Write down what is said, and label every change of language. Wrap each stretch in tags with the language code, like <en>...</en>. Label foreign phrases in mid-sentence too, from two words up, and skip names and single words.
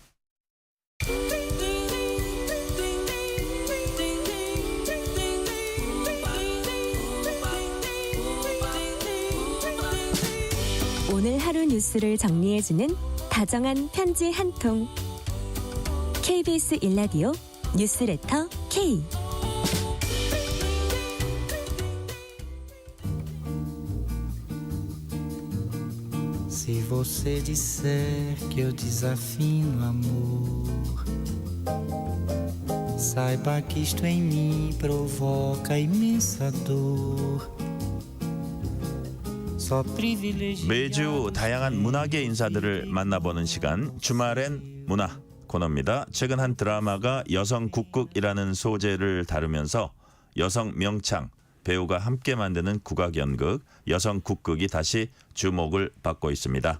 <ko>오늘 하루 뉴스를 정리해주는 다정한 편지 한 통. KBS 1라디오 뉴스레터 K.</ko> <pt>Se você disser que eu desafino amor, saiba que isto em mim provoca imensa dor.</pt> <ko>매주 다양한 문학의 인사들을 만나보는 시간, 주말엔 문화 코너입니다. 최근 한 드라마가 여성 국극이라는 소재를 다루면서 여성 명창 배우가 함께 만드는 국악연극 여성 국극이 다시 주목을 받고 있습니다.</ko>